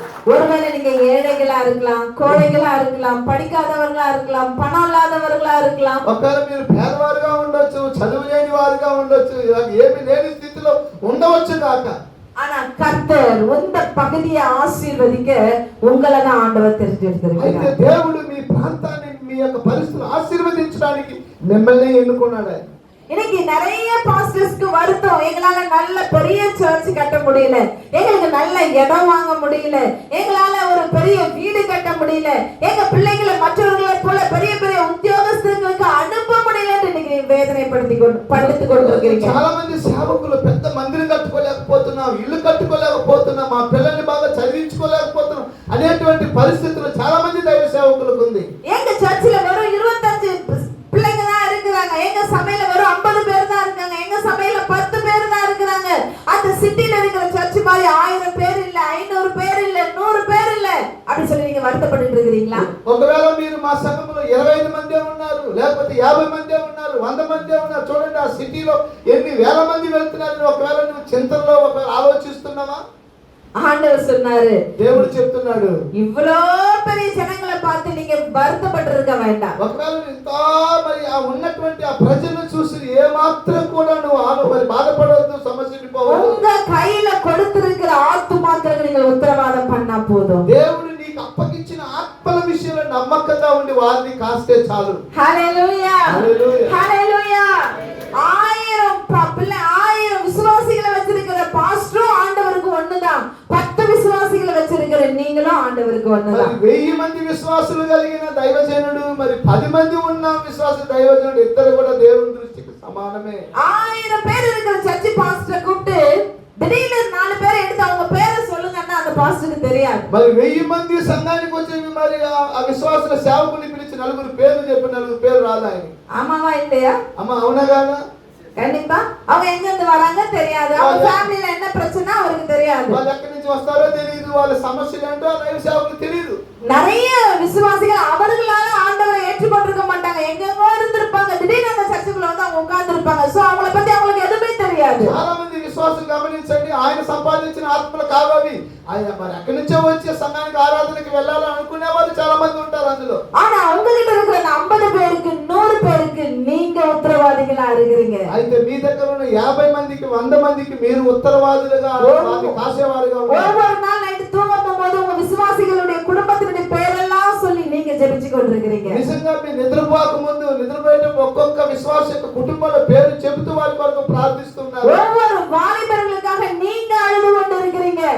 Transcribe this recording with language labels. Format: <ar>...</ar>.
<ta>ஒருவேளை நீங்க ஏழைகளா இருக்கலாம், கோழைகளா இருக்கலாம், படிக்காதவர்களா இருக்கலாம், பணம் இல்லாதவர்களா இருக்கலாம்.</ta> <te>ఒకవేళ మీరు పేదవారుగా ఉండొచ్చు, చదువు లేని వారుగా ఉండొచ్చు, ఏమీ లేని స్థితిలో ఉండవచ్చు కాక.</te> <ta>ஆனா கர்த்தர் இந்த பகுதியை ஆசீர்வதிக்க உங்களை தான் ஆண்டவர் தெரிஞ்சிருக்கிறார்.</ta> <te>అయితే దేవుడు మీ ప్రాంతాన్ని, మీ యొక్క పరిస్థితులను ఆశీర్వదించడానికి మిమ్మల్ని ఎన్నుకున్నాడు.</te> <ta>இன்னைக்கு நிறைய பாஸ்டர்ஸ்க்கு வருத்தம், எங்களால நல்ல பெரிய சர்ச் கட்ட முடியல, எங்களுக்கு நல்ல இடம் வாங்க முடியல, எங்களால ஒரு பெரிய வீடு கட்ட முடியல, எங்க பிள்ளைகளை மற்றவர்களை போல பெரிய பெரிய உத்தியோகஸ்தர்களுக்கு அனுப்ப முடியலன்னு இன்னைக்கு வேதனைப்படுத்திக் கொண்டிருக்கிறீங்க.</ta> <te>చాలా మంది సేవకులు పెద్ద మందిరం కట్టుకోలేకపోతున్నాం, ఇల్లు కట్టుకోలేకపోతున్నాం, మా పిల్లల్ని బాగా చదివించుకోలేకపోతున్నాం అనేటువంటి పరిస్థితులు చాలా మంది దైవ సేవకులకు ఉంది.</te> <ta>எங்க சர்ச்சில் வெறும் 25 பிள்ளைங்க தான் இருக்கிறாங்க, எங்க சபையில வெறும் 50 பேர் தான் இருக்காங்க, எங்க சபையில 10 பேர் தான் இருக்கிறாங்க. அந்த சிட்டில இருக்கிற சர்ச் மாதிரி 1000 பேர் இல்ல, 500 பேர் இல்ல, 100 பேர் இல்ல அப்படி சொல்லி நீங்க வருத்தப்பட்டு இருக்கீங்களா?</ta> <te>ఒకవేళ మీరు మా సంఘంలో 25 మందే ఉన్నారు, లేకపోతే 50 మందే ఉన్నారు, 100 మందే ఉన్నారు, చూడండి ఆ సిటీలో ఎన్ని వేల మంది వెళ్తున్నారు. ఒకవేళ నువ్వు చింతనలో ఒకవేళ ఆలోచిస్తున్నావా?</te> <ta>ஆண்டவர் சொன்னாரு,</ta> <te>దేవుడు చెప్తున్నాడు,</te> <ta>இவ்வளோ பெரிய ஜனங்களை பார்த்து நீங்க வருத்தப்பட்டு இருக்க வேண்டாம்.</ta> <te>ఒకవేళ ఇంత మరి ఆ ఉన్నటువంటి ఆ ప్రజలను చూసి ఏ మాత్రం కూడా నువ్వు మరి బాధపడవద్దు, సమస్యకి పోవద్దు.</te> <ta>உங்க கையில கொடுத்திருக்கிற ஆத்துமாக்களுக்கு நீங்க உத்தரவாதம் பண்ணா போதும்.</ta> <te>దేవుడు నీకు అప్పగించిన ఆత్మల విషయంలో నమ్మకంగా ఉండి వారిని కాస్తే చాలు. హల్లెలూయా, హల్లెలూయా, హల్లెలూయా.</te> <ta>1000 விசுவாசிகளை வச்சிருக்கிற பாஸ்டரும் ஆண்டவருக்கு ஒண்ணுதான், 10 விசுவாசிகளை வச்சிருக்கிற நீங்களும் ஆண்டவருக்கு ஒண்ணுதான்.</ta> <te>1000 మంది విశ్వాసులు కలిగిన దైవజనుడు, మరి 10 మంది ఉన్న విశ్వాస దైవజనుడు ఇద్దరు కూడా దేవుని దృష్టికి సమానమే.</te> <ta>1000 பேர் இருக்கிற சர்ச் பாஸ்டரை கூப்பிட்டு திடீர்னு 4 பேரை எடுத்து அவங்க பேரை சொல்லுங்கன்னா அந்த பாஸ்டருக்கு தெரியாது.</ta> <te>మరి 1000 మంది సంఘానికి వచ్చి మరి ఆ విశ్వాసుల సేవకుని పిలిచి 4 పేర్లు చెప్పి 4 పేరు రాదు ఆయన.</te> <ta>ஆமாவா இல்லையா?</ta> <te>అమ్మ అవునా కాదా?</te> <ta>கண்டிப்பா. அவங்க எங்க இருந்து வராங்க தெரியாது, அவங்க ஃபேமிலில என்ன பிரச்சனை அவருக்கு தெரியாது,</ta> <te>వాళ్ళు ఎక్కడి నుంచి వస్తారో తెలియదు, వాళ్ళ సమస్యలు ఏంటో దైవ సేవకులకు తెలియదు.</te> <ta>நிறைய விசுவாசிகள் அவர்களால ஆண்டவரை ஏற்றுக்கொண்டிருக்க மாட்டாங்க, எங்கெங்கோ இருந்திருப்பாங்க, திடீர்னு அந்த சர்ச்சுக்குள்ள வந்து அவங்க உட்கார்ந்து இருப்பாங்க. சோ அவங்கள பத்தி அவங்களுக்கு எதுவுமே தெரியாது.</ta> <te>చాలా మంది విశ్వాసులు గమనించండి, ఆయన సంపాదించిన ఆత్మలు కావాలి, ఆయన మరి ఎక్కడి నుంచో వచ్చే సంఘానికి ఆరాధనకి వెళ్ళాలని అనుకునే వాళ్ళు చాలా మంది ఉంటారు అందులో.</te> <ta>ஆனா அவங்க கிட்ட இருக்கிற 50 பேருக்கு 100 பேருக்கு நீங்க உத்தரவாதிகளா இருக்கிறீங்க.</ta> <te>అయితే మీ దగ్గర ఉన్న 50 మందికి 100 మందికి మీరు ఉత్తరవాదులుగా వారిని కాసేవారుగా ఉన్నారు.</te> <ta>ஒவ்வொரு நாள் நைட் தூங்கும் போது உங்க விசுவாசிகளுடைய குடும்பத்தினுடைய பேரெல்லாம் சொல்லி நீங்க ஜெபிச்சு கொண்டிருக்கிறீங்க.</ta> <te>నిజంగా మీ నిద్రపోక ముందు నిద్రపోయేట ఒక్కొక్క విశ్వాస యొక్క కుటుంబాల పేరు చెబుతూ వారి కొరకు ప్రార్థిస్తున్నారు.</te> <ta>ஒவ்வொரு வாலிபர்களுக்காக நீங்க அழுது கொண்டிருக்கிறீங்க.</ta>